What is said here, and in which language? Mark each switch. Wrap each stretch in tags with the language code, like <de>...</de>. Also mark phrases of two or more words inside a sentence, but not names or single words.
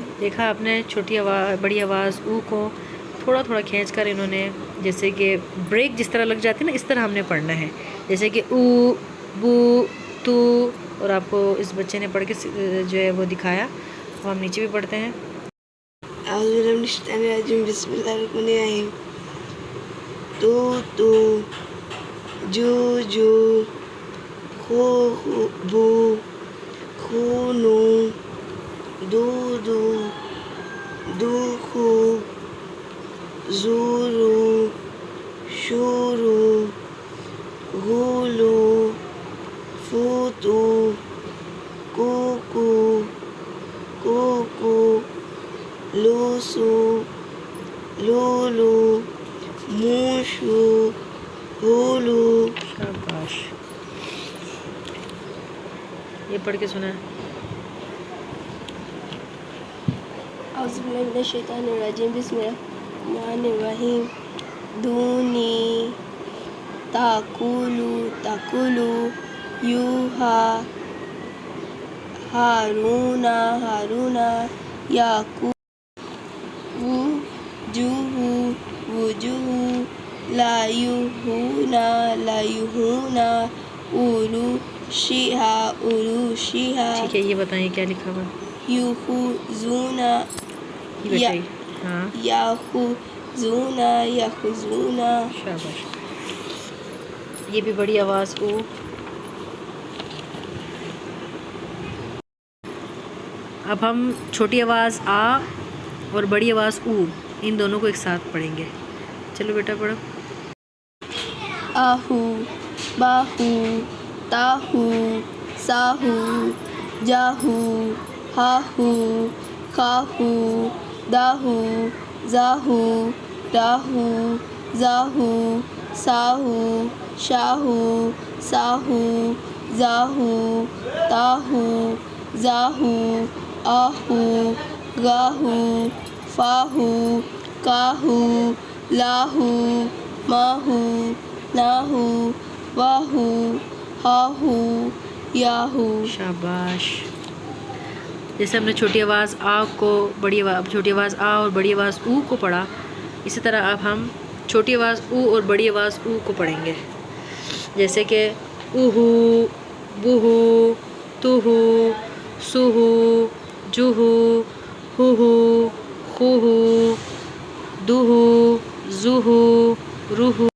<ur>دیکھا آپ نے چھوٹی آواز بڑی آواز او کو تھوڑا تھوڑا کھینچ کر انہوں نے جیسے کہ بریک جس طرح لگ جاتی ہے نا، اس طرح ہم نے پڑھنا ہے، جیسے کہ او، بو، تو، اور آپ کو اس بچے نے پڑھ کے جو ہے وہ دکھایا، اور ہم نیچے بھی پڑھتے ہیں۔</ur> <ar>اعوذ باللہ من الشیطان الرجیم، بسم اللہ الرحمن الرحیم۔ تو، جو، ہو، بو، خو، نو، دو، خو، زو، رو، شو، رو، ہو، لو، فو، تو، کو، لو، سو، لو، مو، شو، ہو، لو۔</ar> <ur>شاباش، یہ پڑھ کے سنا۔</ur> <ar>اعوذ باللہ من الشیطان الرجیم، بسم اللہ الرحمن الرحیم۔ دونی، تاکلو، یوہا، ہارون، یاکو، وجوہ، لایوہون، اولوشیہا،</ar> <ur>ٹھیک ہے، یہ بتائیں کیا لکھا ہوا؟</ur> <ar>یوخوزون،</ar> <ur>ہاں</ur> <ar>یاخوزون،</ar> <ur>شاباش، یہ بھی بڑی آواز او۔ اب ہم چھوٹی آواز آ اور بڑی آواز او ان دونوں کو ایک ساتھ پڑھیں گے۔ چلو بیٹا پڑھو۔</ur> <ar>آہو، باہو، تاہو، ساہو، جاہو، ہاہو، کھاہو، داہو، زاہو، راہو، زاہو، ساہو، شاہو، ساہو، زاہو، تاہو، زاہو، آہو، گاہو، فاہو، کاہو، لاہو، ماہو، ناہو، واہو، ہاہو، یاہو۔</ar> <ur>شاباش، جیسے ہم نے چھوٹی آواز آ کو چھوٹی آواز آ اور بڑی آواز او کو پڑھا، اسی طرح اب ہم چھوٹی آواز او اور بڑی آواز او کو پڑھیں گے، جیسے کہ اوہو،</ur> <ar>بوہو، توہو، سوہو، جوہو، ہوہو، خوہو، دوہو، زوہو، روہو۔</ar>